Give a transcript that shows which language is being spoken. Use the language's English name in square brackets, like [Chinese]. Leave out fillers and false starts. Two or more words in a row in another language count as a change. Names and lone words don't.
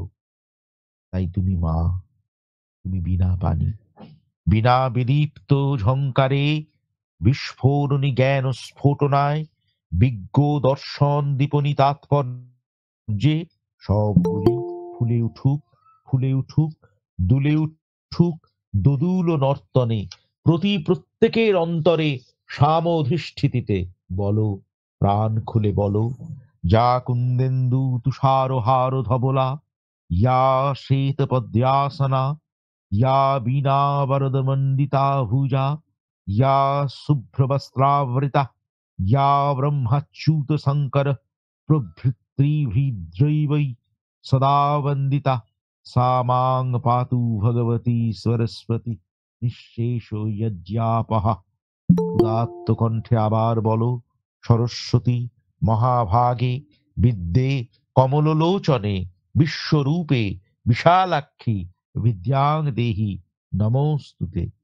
[Bangla] তাই তুমি মা, তুমি বীণা পানি, বীণা বিদীপ্ত ঝংকারে, বিস্ফোরণী জ্ঞান স্ফোটনায়, বিজ্ঞ দর্শন দীপনী তাৎপর্যে সবগুলি ফুলে উঠুক, ফুলে উঠুক, দুলে উঠুক দোদুল নর্তনে, প্রত্যেকের অন্তরে সাম অধিষ্ঠিতিতে। বলো, প্রাণ খুলে বলো, [Sanskrit] যা কুন্দেন্দু তুষার হার ধবলা, ইয়া শ্বেত পদ্মাসনা, या वीणा वरदमण्डिता भुजा, या शुभ्रवस्त्रावृता, या ब्रह्मच्युत शङ्कर प्रभृतिभिर्दैवै सदा वन्दिता, सा मां पातु भगवती सरस्वती নিঃশেষ যজ্ঞাপহা। [Bangla] উদাত্ত কণ্ঠে আবার বলো, [Sanskrit] সরস্বতী মহাভাগে বিদ্যে কমললোচনে, বিশ্বরূপে বিশালাক্ষী বিদ্যাং দেহি নমস্তুতে।